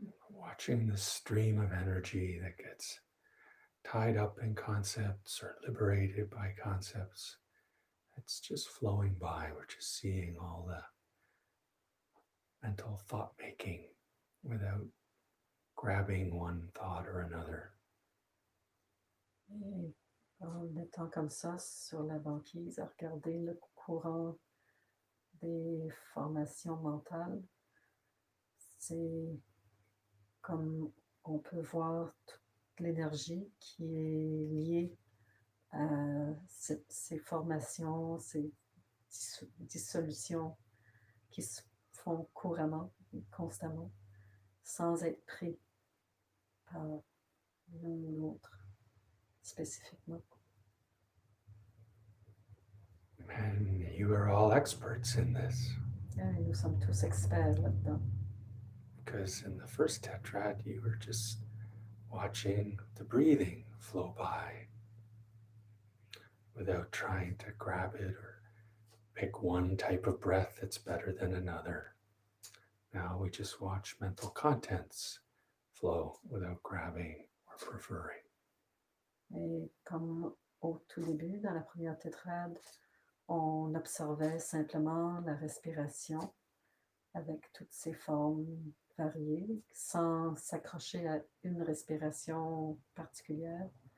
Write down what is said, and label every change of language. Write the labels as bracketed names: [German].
[English] Watching the stream of energy that gets tied up in concepts or liberated by concepts. It's just flowing by. We're just seeing all the mental thought making without grabbing one thought or another. [French] Et en étant comme ça sur la banquise, à regarder le courant des formations mentales, c'est comme on peut voir toute l'énergie qui est liée à ces formations, ces dissolutions qui se font couramment, constamment, sans être pris par l'un ou l'autre spécifiquement. [English] And you are all experts in this. [French] Et nous sommes tous experts là-dedans. [English] Because in the first tetrad, you were just watching the breathing flow by without trying to grab it or pick one type of breath that's better than another. Now we just watch mental contents flow without grabbing or preferring. [French] Et comme au tout début, dans la première tétrade, on observait simplement la respiration avec toutes ses formes variées, sans s'accrocher à une respiration particulière.